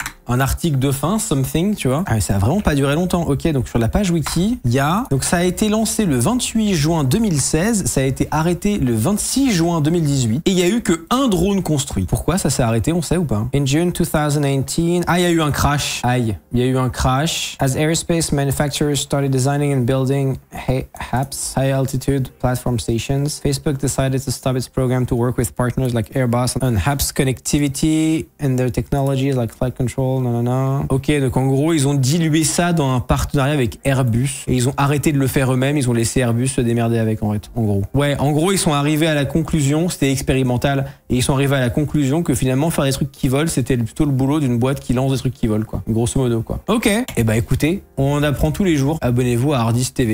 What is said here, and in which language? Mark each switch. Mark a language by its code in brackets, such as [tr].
[fr] un article de fin, something, tu vois. Ah, mais ça a vraiment pas duré longtemps. Ok, donc sur la page wiki, il y a... Donc ça a été lancé le 28 juin 2016, ça a été arrêté le 26 juin 2018, et il y a eu que un drone construit. Pourquoi ça s'est arrêté, on sait ou pas? [en] In June 2018... [fr] Ah, il y a eu un crash. Aïe, il y a eu un crash. [en] As aerospace manufacturers started designing and building HAPS, high altitude platform stations, Facebook decided to stop its program to work with partners like Airbus on HAPS connectivity and their technologies like flight control, nanana. [fr] Ok, donc en gros, ils ont dilué ça dans un partenariat avec Airbus et ils ont arrêté de le faire eux-mêmes, ils ont laissé Airbus se démerder avec en fait, en gros. Ouais, en gros, ils sont arrivés à la conclusion, c'était expérimental, et ils sont arrivés à la conclusion que finalement faire des trucs qui volent, c'était plutôt le boulot d'une boîte qui lance des trucs qui volent, quoi. Grosso modo, quoi. Ok. Et bah écoutez, on en apprend tous les jours. Abonnez-vous à Hardis TV.